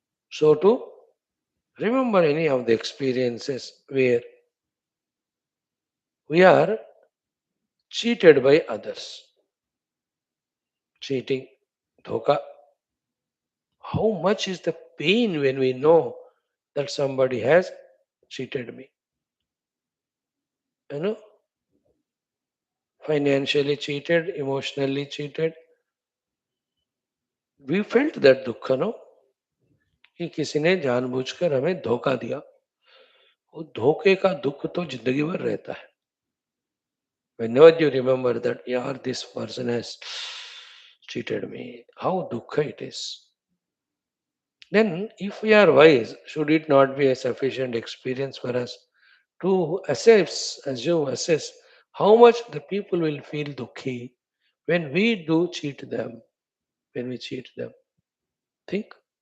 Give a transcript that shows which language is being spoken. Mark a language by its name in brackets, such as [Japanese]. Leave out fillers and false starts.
[English] So to remember any of the experiences where we are cheated by others, cheating, dhoka. How much is the pain when we know that somebody has cheated me? You know, financially cheated, emotionally cheated. We felt that [Hindi] दुख no कि किसी ने जानबूझकर हमें धोखा दिया. वो धोखे का दुख तो जिंदगी भर रहता है. [English] Whenever you remember that, yeah, this person has cheated me, how dukkha it is. Then, if we are wise, should it not be a sufficient experience for us to assess how much the people will feel dukhi when we do cheat them, when we cheat them? Think.